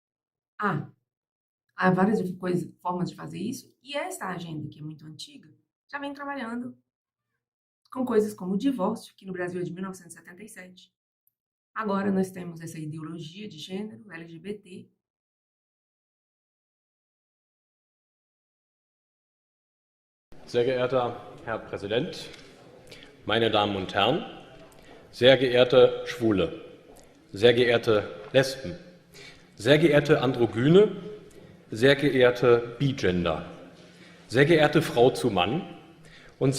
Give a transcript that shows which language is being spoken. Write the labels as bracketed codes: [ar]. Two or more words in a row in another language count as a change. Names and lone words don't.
[pt] Há várias formas de fazer isso, e essa agenda, que é muito antiga, já vem trabalhando com coisas como o divórcio, que no Brasil é de 1977. Agora nós temos essa ideologia de gênero, LGBT. [de] Sehr geehrter Herr Präsident, meine Damen und Herren, sehr geehrte Schwule, sehr geehrte Lesben, sehr geehrte Androgyne, sehr geehrte Bigender, sehr geehrte Frau zu Mann und